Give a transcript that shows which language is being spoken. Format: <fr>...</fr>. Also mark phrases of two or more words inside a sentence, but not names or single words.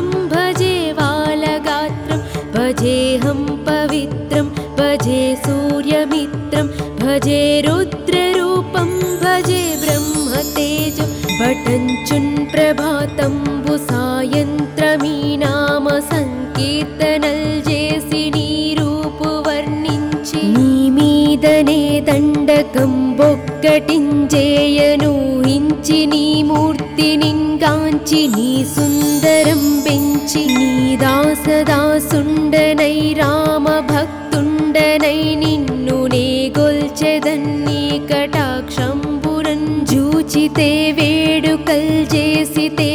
<sa>भजे बालगात्रं भजेऽहं पवित्रं भजे सूर्यमित्रं भजे रुद्ररूपं भजे ब्रह्मतेजं</sa> <te>పఠించున్ ప్రభాతంబు సాయంత్రమీ నామ సంకీర్తనల్ జేసి నీరూపు వర్ణించి నీ మీదనే దండకం బొక్కటించేయను హించి నీ మూర్తిని గాంచి నీ సుందరం పెంచి నీ దాసదాసుండనై రామ భక్తుండనై నిన్ను నే గొల్చెదన్ని కటాక్షంబురం జూచితే వేడుకల్ చేసితే</te>